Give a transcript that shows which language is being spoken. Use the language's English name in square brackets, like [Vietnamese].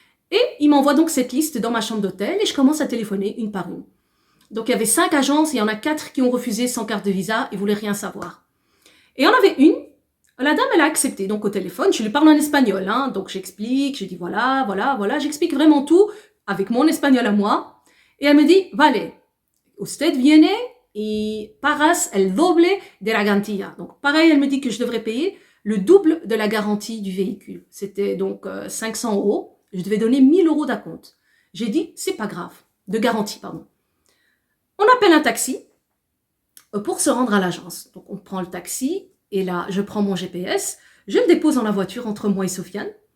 [French] Et il m'envoie donc cette liste dans ma chambre d'hôtel et je commence à téléphoner une par une. Donc, il y avait 5 agences, il y en a 4 qui ont refusé sans carte de visa, ils ne voulaient rien savoir. Et il y en avait une, la dame, elle a accepté. Donc, au téléphone, je lui parle en espagnol. Hein, donc, j'explique, je dis voilà, j'explique vraiment tout avec mon espagnol à moi. Et elle me dit, [Spanish] vale, usted viene y pagas el doble de la garantía. [French] Donc, pareil, elle me dit que je devrais payer le double de la garantie du véhicule. C'était donc 500 €. Je devais donner 1000 € d'acompte. J'ai dit, c'est pas grave, de garantie, pardon. On appelle un taxi pour se rendre à l'agence. Donc, on prend le taxi et là, je prends mon GPS, je le dépose dans la voiture entre moi et Sofiane.